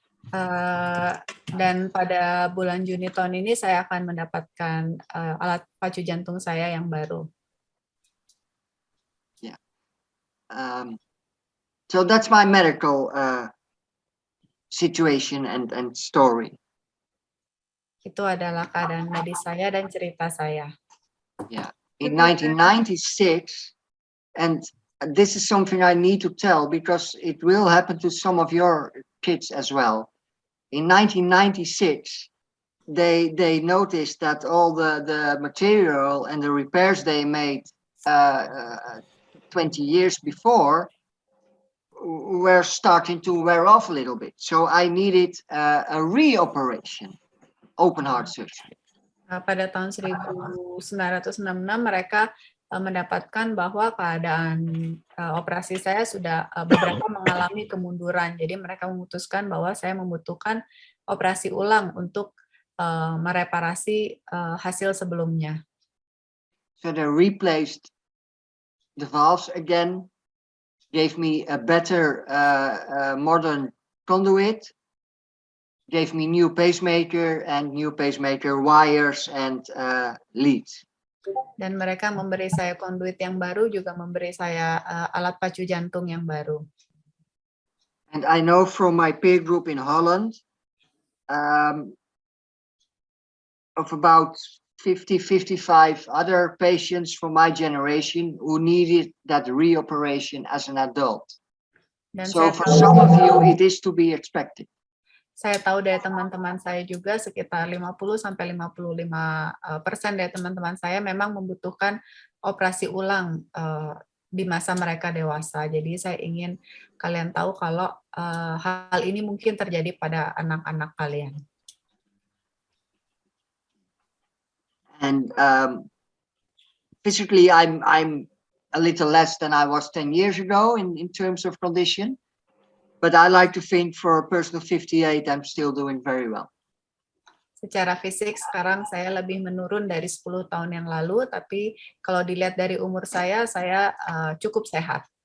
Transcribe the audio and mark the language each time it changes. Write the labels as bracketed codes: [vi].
[id] Dan pada bulan Juni tahun ini saya akan mendapatkan alat pacu jantung saya yang baru. [en] So that's my medical situation and story. [id] Itu adalah keadaan medis saya dan cerita saya. [en] Yeah. In 1996, and this is something I need to tell because it will happen to some of your kids as well. In 1996, they noticed that all the material and the repairs they made 20 years before were starting to wear off a little bit. So I needed a reoperation, open heart surgery. [id] Pada tahun 1996 mereka mendapatkan bahwa keadaan operasi saya sudah beberapa mengalami kemunduran. Jadi mereka memutuskan bahwa saya membutuhkan operasi ulang untuk mereparasi hasil sebelumnya. [en] So they replaced the valves again, gave me a better modern conduit, gave me new pacemaker and new pacemaker wires and leads. [id] Dan mereka memberi saya konduit yang baru, juga memberi saya alat pacu jantung yang baru. [en] And I know from my peer group in Holland of about 50-55 other patients from my generation who needed that reoperation as an adult. [id] Dan [en] So [id] saya [en] for [id] tahu, [en] some of you, it is to be expected. [id] saya tahu dari teman-teman saya juga sekitar 50-55% dari teman-teman saya memang membutuhkan operasi ulang di masa mereka dewasa. Jadi saya ingin kalian tahu kalau hal ini mungkin terjadi pada anak-anak kalian. [en] And physically, I'm a little less than I was 10 years ago in terms of condition. But I like to think for a person of 58, I'm still doing very well. [id] Secara fisik sekarang saya lebih menurun dari 10 tahun yang lalu, tapi kalau dilihat dari umur saya cukup sehat.